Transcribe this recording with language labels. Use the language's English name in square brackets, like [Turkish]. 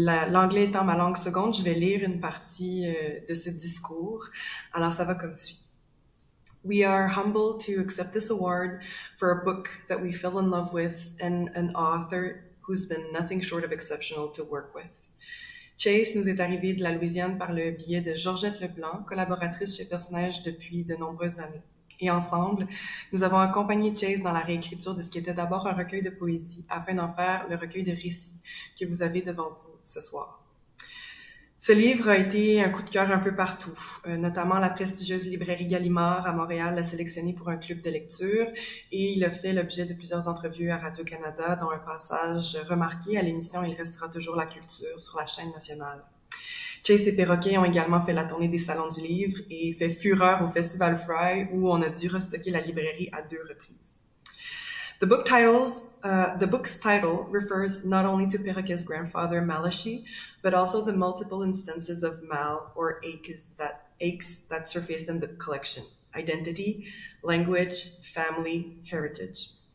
[French] L'anglais étant ma langue seconde, je vais lire une partie de ce discours. Alors ça va comme suit. [English] We are humbled to accept this award for a book that we fell in love with and an author who's been nothing short of exceptional to work with. [French] Chase nous est arrivé de la Louisiane par le biais de Georgette Leblanc, collaboratrice chez Personnage depuis de nombreuses années. Et ensemble, nous avons accompagné Chase dans la réécriture de ce qui était d'abord un recueil de poésie, afin d'en faire le recueil de récits que vous avez devant vous ce soir. Ce livre a été un coup de cœur un peu partout, notamment la prestigieuse librairie Gallimard à Montréal l'a sélectionné pour un club de lecture et il a fait l'objet de plusieurs entrevues à Radio-Canada, dont un passage remarqué à l'émission « Il restera toujours la culture » sur la chaîne nationale. Chase et Perroquet ont également fait la tournée des salons du livre et fait fureur au Festival Fry où on a dû restocker la librairie à 2 reprises. [English] The book's title refers not only to Perroquet's grandfather, Malachi, but also the multiple instances of mal or aches that surface in the collection: identity, language, family, heritage.